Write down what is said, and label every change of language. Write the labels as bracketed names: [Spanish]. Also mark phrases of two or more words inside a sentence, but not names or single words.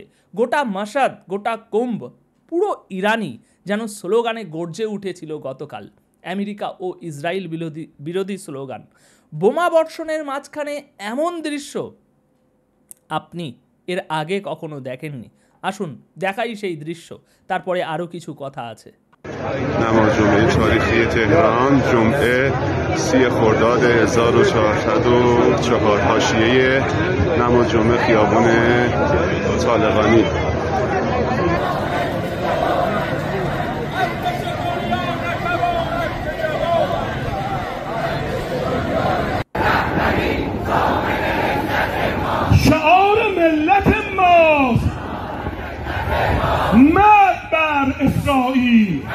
[Bangla] গোটা মাসাদ, গোটা কুম্ভ, পুরো ইরানি যেন স্লোগানে গর্জে উঠেছিল গতকাল। আমেরিকা ও ইসরায়েল বিরোধী স্লোগান। বোমা বর্ষণের মাঝখানে এমন দৃশ্য আপনি এর আগে কখনো দেখেননি। আসুন দেখাই সেই দৃশ্য, তারপরে আরও কিছু কথা আছে। [Persian] نماز جمعه تاریخی تهران جمعه 30 خرداد 1404 حاشیه نماز جمعه خیابان طالقانی. شعار ملت ماست مرد بر اسرائیل.